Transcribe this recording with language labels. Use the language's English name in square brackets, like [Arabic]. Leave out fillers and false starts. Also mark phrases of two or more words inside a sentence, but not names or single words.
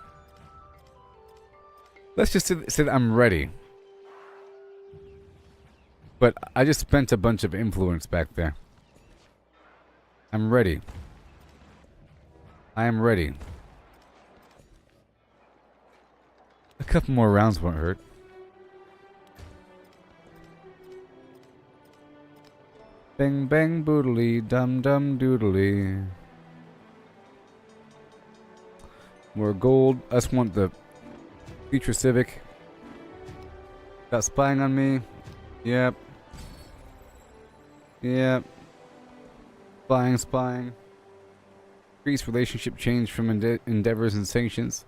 [English] Let's just say that I'm ready. But I just spent a bunch of influence back there. I'm ready. I am ready. A couple more rounds won't hurt. Bang bang boodly, dum dum doodly. More gold. I just want the future civic. Got spying on me. Yep. Yep. Spying. Increase relationship change from endeavors and sanctions.